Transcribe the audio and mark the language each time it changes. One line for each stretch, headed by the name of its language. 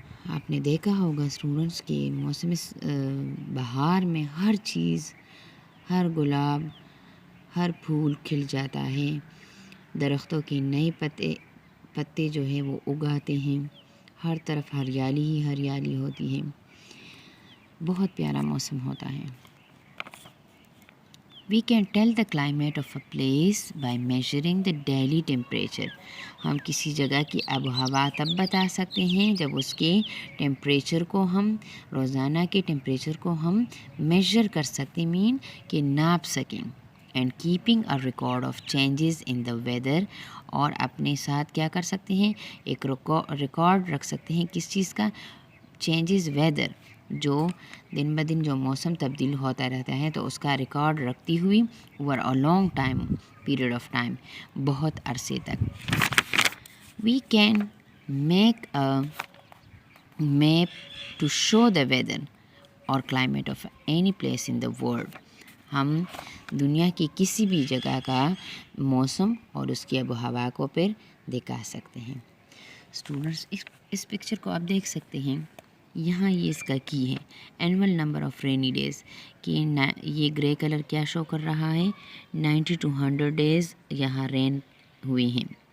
Urdu: آپ نے دیکھا ہوگا اسٹوڈنٹس کہ موسم بہار میں ہر چیز، ہر گلاب، ہر پھول کھل جاتا ہے، درختوں کے نئے پتے جو ہیں وہ اگاتے ہیں، ہر طرف ہریالی ہی ہریالی ہوتی ہے، بہت پیارا موسم ہوتا ہے.
English: We can tell the climate of a place by measuring the daily temperature.
Urdu: ہم کسی جگہ کی آب و ہوا تب بتا سکتے ہیں جب اس کے ٹیمپریچر کو ہم، روزانہ کے ٹیمپریچر کو ہم میجر کر سکتے، مین کہ ناپ سکیں.
English: and keeping a record of changes in the weather,
Urdu: اور اپنے ساتھ کیا کر سکتے ہیں، ایک ریکارڈ رکھ سکتے ہیں کس چیز کا، چینجز ویدر، جو دن بہ دن جو موسم تبدیل ہوتا رہتا ہے تو اس کا ریکارڈ رکھتی ہوئی
English: over a long time period of time,
Urdu: بہت عرصے تک.
English: We can make a map to show the weather اور climate of any place in the world.
Urdu: ہم دنیا کی کسی بھی جگہ کا موسم اور اس کی آب و ہوا کو پھر دکھا سکتے ہیں. اسٹوڈنٹس اس پکچر کو آپ دیکھ سکتے ہیں، یہاں یہ اس کا کی ہے،
English: annual number of rainy days,
Urdu: کہ یہ گرے کلر کیا شو کر رہا ہے، 90 to 100 ڈیز یہاں رین ہوئے ہیں.